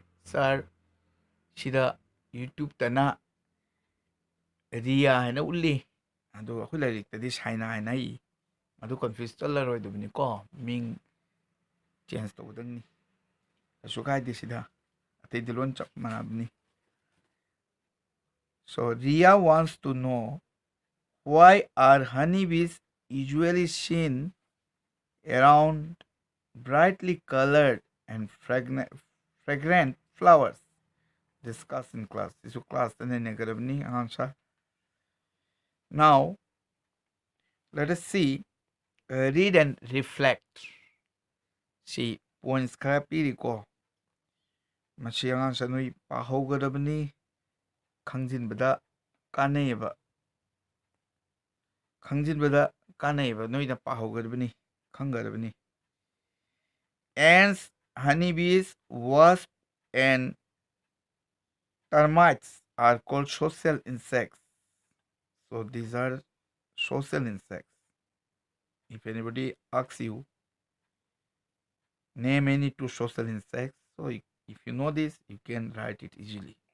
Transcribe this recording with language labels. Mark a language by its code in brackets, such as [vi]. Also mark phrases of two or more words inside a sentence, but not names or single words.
[mni] ꯁꯥꯔ ꯁꯤꯗ ꯌꯨꯇ꯭ꯌꯨꯕꯇꯅ ꯔꯤꯌꯥ ꯍꯥꯏꯅ ꯎꯠꯂꯤ, ꯑꯗꯣ ꯑꯩꯈꯣꯏ ꯂꯥꯏꯔꯤꯛꯇꯗꯤ ꯁꯥꯏꯅꯥ ꯍꯥꯏꯅ ꯏ. ꯑꯗꯨ ꯀꯟꯐ꯭ꯌꯨꯁ ꯆꯠꯂꯔꯣꯏꯗꯕꯅꯤꯀꯣ, ꯃꯤꯡ ꯆꯦꯟꯖ ꯇꯧꯒꯗꯕꯅꯤ. ꯀꯩꯁꯨ ꯀꯥꯏꯗꯦ ꯁꯤꯗ, ꯑꯇꯩꯗꯤ ꯂꯣꯏ ꯆꯞ ꯃꯥꯟꯅꯕꯅꯤ. [en] So Ria wants to know, why are honeybees usually seen around brightly colored and fragrant flowers? Discuss in class. This is class answer. Now let us see, read and reflect. See points [mni] khara piriko. Machi angansa noi pahougadabani, khang진ꯕꯗ ꯀꯥꯟꯅꯩꯕ. ꯈꯪꯖꯤꯟꯕꯗ ꯀꯥꯟꯅꯩꯕ. ꯅꯣꯏꯅ ꯄꯥꯍꯧꯒꯗꯕꯅꯤ, ꯈꯪꯒꯗꯕꯅꯤ. [en] Ants, honeybees, wasps, and termites are called social insects. So these are social insects. If anybody asks you, name any two social insects, so if you know this, you can write it easily.